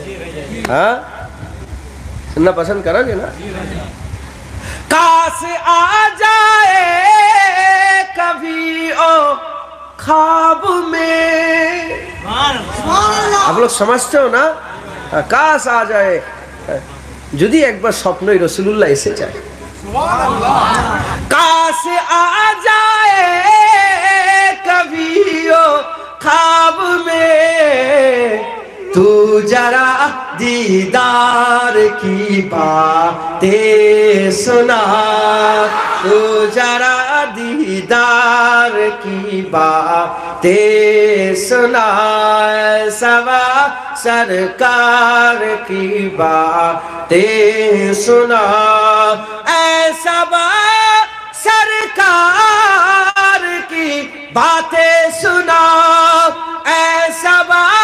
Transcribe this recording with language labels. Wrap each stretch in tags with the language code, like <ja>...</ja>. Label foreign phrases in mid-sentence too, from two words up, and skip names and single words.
<ur>ہاں سننا پسند کرو گے نا؟ کاش آ جائے کبھی او خواب میں، آپ لوگ سمجھتے ہو نا، کاش آ جائے،</ur> <bn>যদি একবার স্বপ্নই রাসূলুল্লাহ এসে যায়,</bn> <ur>کاش آ جائے کبھی او خواب میں، تو জরা دیدار کی باتیں سنا، تو ذرا دیدار کی باتیں سنا، صبا سرکار کی باتیں سنا، اے صبا سرکار کی باتیں سنا، اے صبا</ur>